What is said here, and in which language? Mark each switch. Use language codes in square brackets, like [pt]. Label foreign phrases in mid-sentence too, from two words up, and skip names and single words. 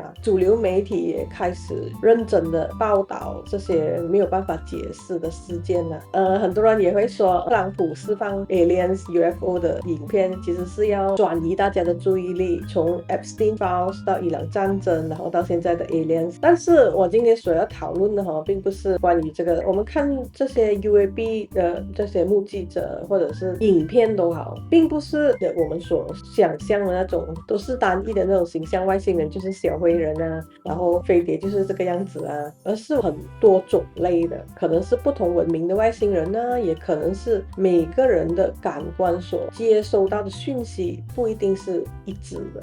[zh] 主流媒體也開始認真的報道這些沒有辦法解釋的事件了。很多人也會說，特朗普釋放 [en] Aliens UFO [zh] 的影片其實是要轉移大家的注意力，從 Epstein Files 到伊朗戰爭，然後到現在的 Aliens。但是我今天所要討論的並不是關於這個。我們看這些 UAP 的這些目擊者或者是影片都好，並不是我們所想象的那種都是單一的那種形象，外星人就是小灰人啊，然後飛碟就是這個樣子啊，而是很多種類的，可能是不同文明的外星人啊，也可能是每個人的感官所接收到的讯息不一定是一致的。